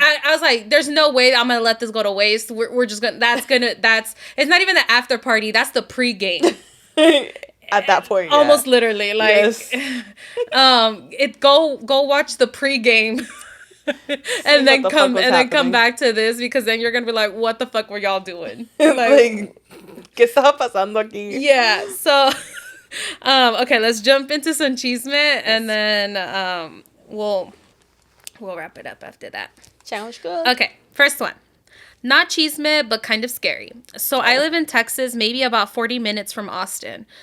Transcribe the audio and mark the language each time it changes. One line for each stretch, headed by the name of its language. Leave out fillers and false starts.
English: I was like, there's no way I'm gonna let this go to waste. We're just gonna it's not even the after party, that's the pre-game. At that point, almost literally, like, yes. Go watch the pregame, and then come back to this because then you're gonna be like, what the fuck were y'all doing?
Spanish: Like, ¿qué estaba pasando aquí?
English: Yeah. So, okay, let's jump into some chisme, and then we'll wrap it up after that. Sounds good. Okay, first one. Not chisme, but kind of scary. So I live in Texas, maybe about 40 minutes from Austin.